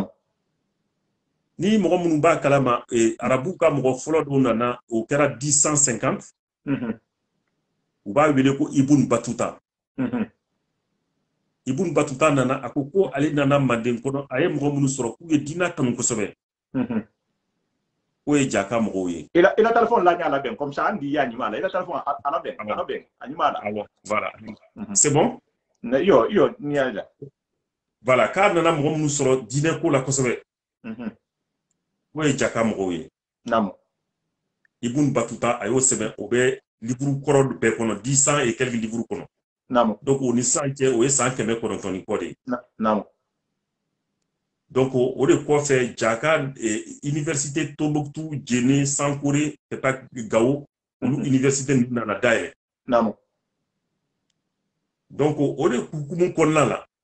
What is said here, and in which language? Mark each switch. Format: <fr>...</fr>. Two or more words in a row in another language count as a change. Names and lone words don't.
<bm>ni mogo munu ba kalama arabu ka mogo folo do nana o kera 1050 u b'a wele ko Ibn Batuta. Ibn Batuta nana a ko ale nana Manden kɔnɔ a ye mɔgɔ minnu sɔrɔ k'u ye diinɛ kanu kosɛbɛ. O ye Jaka mɔgɔw ye.</bm> <fr>Il a téléphone là</fr> <bm>ɲa labɛn</bm> <fr>comme ça</fr> <bm>an di ya ɲuman la.</bm> <fr>Il a téléphone</fr> <bm>a labɛn a ɲuman la.</bm> <fr>Awɔ voilà. C'est bon?</fr> <bm>Yo ni ya la. Voilà k'a nana mɔgɔ minnu sɔrɔ diinɛ ko la kosɛbɛ. O ye Jaka mɔgɔw ye. Naamu. Ibn Batuta a y'o sɛbɛn o bɛ livre kɔrɔ bɛɛ kɔnɔ 100</bm> <fr>et quelques livres</fr> <bm>kɔnɔ. Naamu. Donc o ni san cɛ o ye san 900 ni kɔ de ye. Naamu. Donc o de kɔfɛ Jaka université Tombouctou, Djenné, Sankore, ka taa Gao olu université ninnu nana dayɛlɛ. Naamu. Donc o de hukumu kɔnɔna la.</bm>